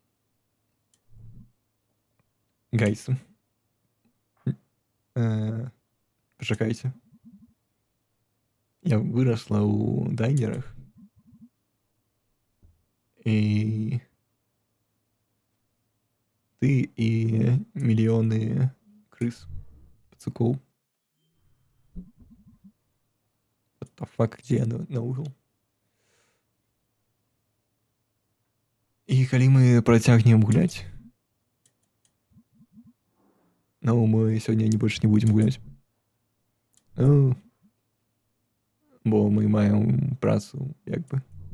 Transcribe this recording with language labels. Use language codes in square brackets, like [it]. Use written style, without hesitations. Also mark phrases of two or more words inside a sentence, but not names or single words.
[be] Гайсы. Пачакайце. Я вырасла ў дайнерах. І ты і мільёны крыс, пацукоў. [en] What the fuck, [be] дзе я наогул? І калі мы працягнем гуляць, ну, мы сёння больш не будзем гуляць. Ну, бо мы маем працу, як бы.